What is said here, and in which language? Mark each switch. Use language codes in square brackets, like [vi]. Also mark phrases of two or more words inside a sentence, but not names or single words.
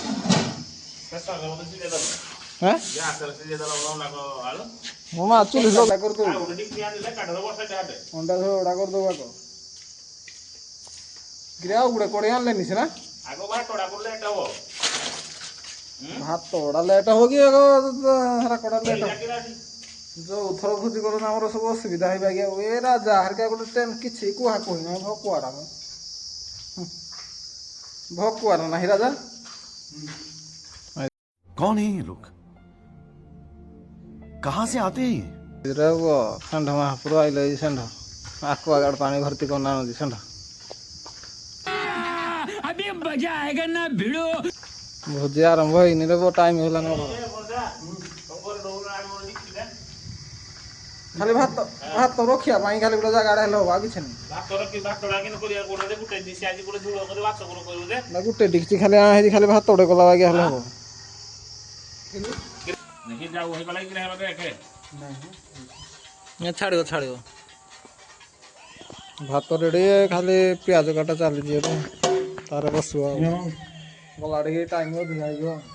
[or] ମୋ ମା ଚୁଲି ଲଗା କରିଦେବୁ ଅଣ୍ଡା ଝୋଳଟା କରିଦେବୁ ଆଗ କିରେ ଆଉ ଗୋଟେ କଡ଼େଇ ଆଣିଲେନି ସିନା ଭାତଟା ଲେଟ୍ ହବ କି ହେରା କଡ଼ା ଲେଟ୍ ହବ ଯୋଉ ଥର ଭୋଜି କରୁଛନ୍ତି ଆମର ସବୁ ଅସୁବିଧା ହେଇବା କି ଆଉ ଏ ରାଜା ହେରିକା ଗୋଟେ କିଛି କୁହା କୁହି ନାହିଁ ଭକୁଆରା ଭକୁଆରା ନାହିଁ ରାଜା [hi] कौन है ये लोग कहां से आते हैं ये? [or] ଷେଣ୍ଢ ମହାପୁର ଆଇଲେ ଏଇ ଷେଣ୍ଢ ଆକ୍ୱାଗାର୍ଡ ପାଣି ଭର୍ତ୍ତି କରୁନାହାନ୍ତି ଷେଣ୍ଢ ଭୋଜି ଆରମ୍ଭ ହେଇନି ରେ ଟାଇମ ହେଲାନି ଖାଲି ଭାତ ଭାତ ରଖିବା ପାଇଁ ଖାଲି ଗୋଟେ ଜାଗାଟା ହେଲେ ହବ ଆଉ କିଛି ନାହିଁ ଗୋଟେ ଡିକ୍ଚି ଖାଲି ହେଇଛି ଖାଲି ଭାତ ଗୋଟେ କଲା ବାଗିଆ ହେଲେ ହବ ଛାଡ଼ିବ ଛାଡ଼ିବ ଭାତ ରେଡ଼ି ଖାଲି ପିଆଜ କାଟା ଚାଲିଛି ଏବେ ତାର ବସିବ ଆଉ ଗଲା ଟିକେ ଟାଇମ୍ ଅଧିକା ହେଇଯିବ